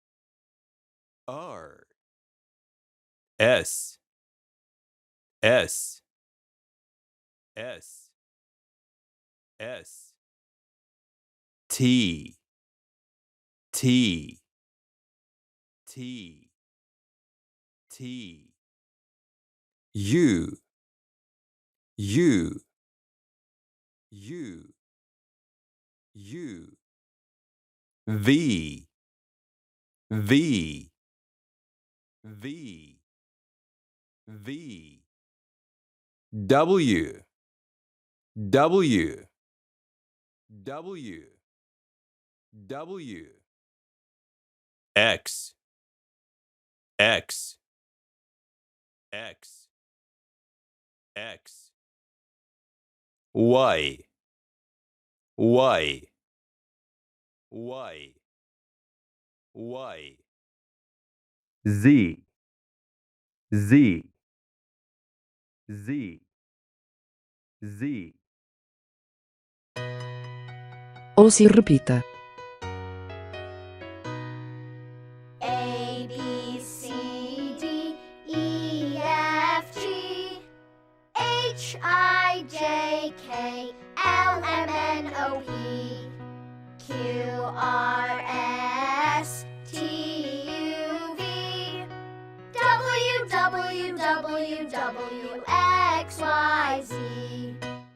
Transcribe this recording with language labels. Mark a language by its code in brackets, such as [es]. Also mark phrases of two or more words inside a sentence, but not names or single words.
[en] R, S, S, S, S, T, T, T, T, U, U, U, V, V, V, V, W, W, W, W, X, X, X, X, Y, Y, Y, Y, Z, Z, Z, Z. [pt] Ouça e repita. [en] A, B, C, D, E, F, G, H, I, J, K, L, M, N, O, P, Q, R, S, T, U, V, W, W, W, W, X, Y, Z.